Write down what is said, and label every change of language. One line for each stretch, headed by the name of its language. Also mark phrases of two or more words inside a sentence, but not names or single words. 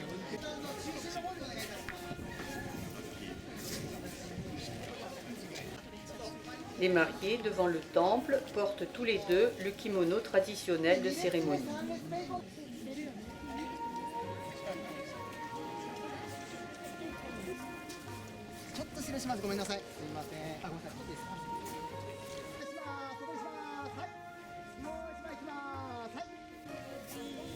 French: Les mariés, devant le temple, portent tous les deux le kimono traditionnel de cérémonie.
Japanese: ちょっと失礼します。ごめんなさい。すみません。あ、ごめんなさい。いいですか。失礼します。ここにします。はい。もう一枚いきます。はい。